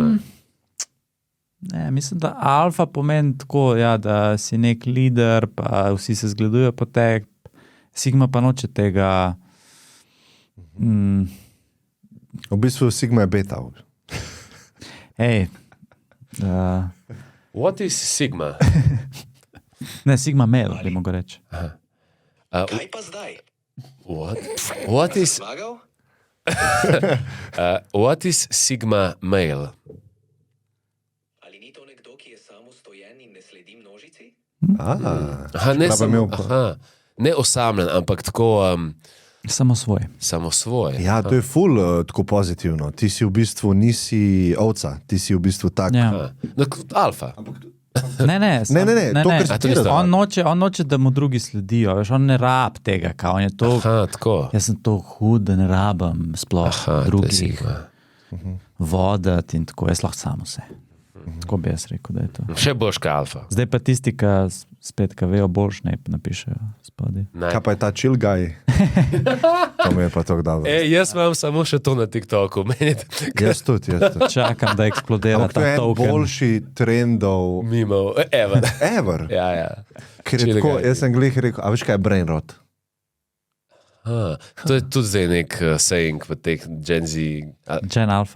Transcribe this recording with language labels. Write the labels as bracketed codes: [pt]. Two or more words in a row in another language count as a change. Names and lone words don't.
[sl] Ne, mislim, da alfa pomeni tako, ja, da si nek lider, pa vsi se zgledujejo po te. Sigma pa noče tega... V bistvu sigma je beta. Hej. [en] What is sigma? [sl] Ne, [en] sigma male, [sl] bi mogo reči. Kaj pa zdaj? [en] What is sigma male? [sl] Ali ni to nekdo, ki je samostojen in ne sledi množici? Ne osamljen, ampak tako... Samosvoj. Samosvoj. Ja, to je ful tako pozitivno. Ti si v bistvu nisi ovca, ti si v bistvu tak. Ja. Alfa. Ne, to, kar si ti on noče, da mu drugi sledijo, veš, on ne rab tega, kao, on je to, jaz sem to hud, da ne rabam sploh drugih vodati in tako, jaz lahko samo vse. Tako bi jaz rekel, da je to. Še boljš ka alfa. Zdaj pa tisti, ki vejo boljš, ne napišejo spodi. Kaj pa je ta [en] chill guy? [sl] To mi je pa tako dobro. Jaz imam samo še to na TikToku. Jaz tudi. Čakam, da eksplodira ta token. To je boljši trendov. Mimov, ever. Ever? Ja. Ker je tako, jaz sem glih rekel, a veš kaj je [en] brain rot? [sl] To je tudi zdaj nek saying v teh Gen Alpha.